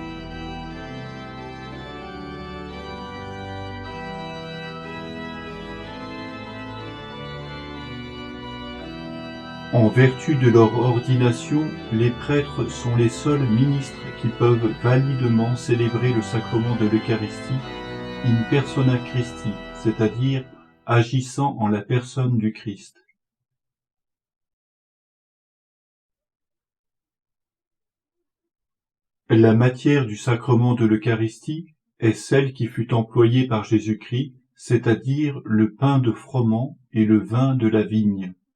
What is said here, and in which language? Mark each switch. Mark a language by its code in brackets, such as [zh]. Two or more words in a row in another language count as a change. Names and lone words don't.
[fr] En vertu de leur ordination, les prêtres sont les seuls ministres qui peuvent validement célébrer le sacrement de l'Eucharistie [la] in persona Christi, [fr] c'est-à-dire agissant en la personne du Christ. La matière du sacrement de l'Eucharistie est celle qui fut employée par Jésus-Christ, c'est-à-dire le pain de froment et le vin de la vigne.